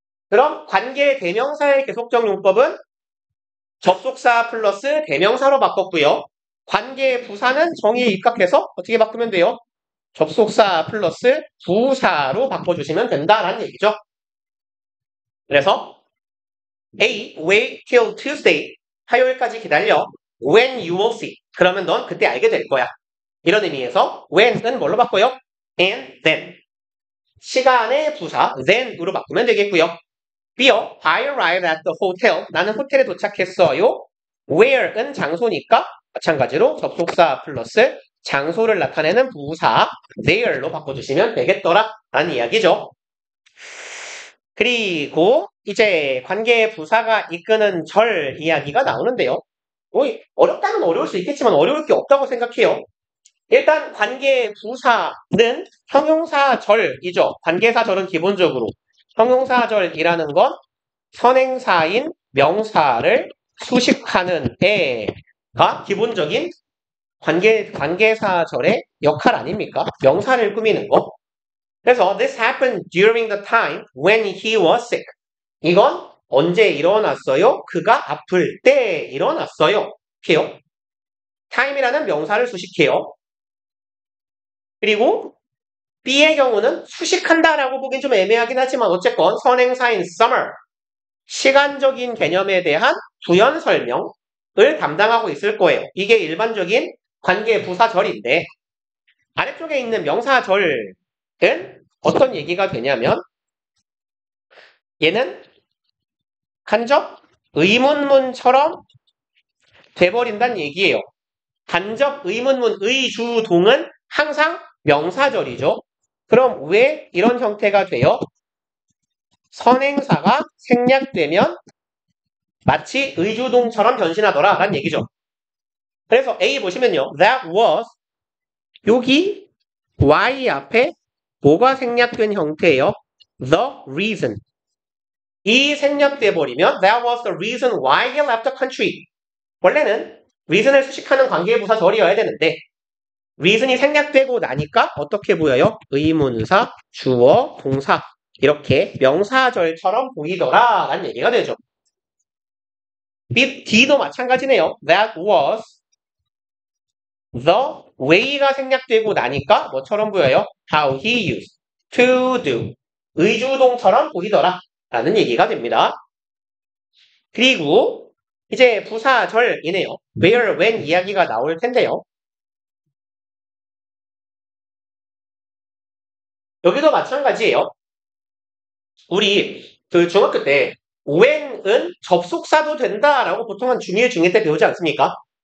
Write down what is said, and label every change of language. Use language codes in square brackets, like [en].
[ko] 그럼 관계 대명사의 계속적 용법은 접속사 플러스 대명사로 바꿨고요. 관계 부사는 정의에 입각해서 어떻게 바꾸면 돼요? 접속사 플러스 부사로 바꿔주시면 된다라는 얘기죠. 그래서 [en] A, wait till Tuesday. [ko] 화요일까지 기다려. [en] When you will see. [ko] 그러면 넌 그때 알게 될 거야. 이런 의미에서 when은 뭘로 바꿔요? [en] And then. [ko] 시간의 부사 then으로 바꾸면 되겠고요. [en] B요. I arrived at the hotel. [ko] 나는 호텔에 도착했어요. Where은 장소니까 마찬가지로 접속사 플러스 장소를 나타내는 부사 there로 바꿔주시면 되겠더라 라는 이야기죠. 그리고 이제 관계 부사가 이끄는 절 이야기가 나오는데요. 어렵다면 어려울 수 있겠지만 어려울 게 없다고 생각해요. 일단 관계 부사는 형용사절이죠. 관계사절은 기본적으로 형용사절이라는 건 선행사인 명사를 수식하는 애가 기본적인 관계사절의 역할 아닙니까? 명사를 꾸미는 거. 그래서 [en] this happened during the time when he was sick. [ko] 이건 언제 일어났어요? 그가 아플 때 일어났어요. 해요. time이라는 명사를 수식해요. 그리고 B의 경우는 수식한다라고 보긴 좀 애매하긴 하지만 어쨌건 선행사인 summer 시간적인 개념에 대한 부연 설명을 담당하고 있을 거예요. 이게 일반적인 관계 부사절인데 아래쪽에 있는 명사절은 어떤 얘기가 되냐면 얘는 간접 의문문처럼 돼버린다는 얘기예요. 간접 의문문 의주동은 항상 명사절이죠. 그럼 왜 이런 형태가 돼요? 선행사가 생략되면 마치 의주동처럼 변신하더라 라는 얘기죠. 그래서 A 보시면요. [en] That was [ko] 여기 Y 앞에 뭐가 생략된 형태예요? [en] The reason. [ko] 이 생략돼 버리면 [en] That was the reason why he left the country. [ko] 원래는 reason을 수식하는 관계부사절이어야 되는데 reason이 생략되고 나니까 어떻게 보여요? 의문사, 주어, 동사 이렇게 명사절처럼 보이더라 라는 얘기가 되죠. D도 마찬가지네요. [en] That was the way가 [ko] 생략되고 나니까 뭐처럼 보여요? [en] How he used to do. [ko] 의주동처럼 보이더라 라는 얘기가 됩니다. 그리고 이제 부사절이네요. where, when 이야기가 나올 텐데요. 여기도 마찬가지예요. 우리 그 중학교 때 when은 접속사도 된다라고 보통 한 중1, 중2 때 배우지 않습니까?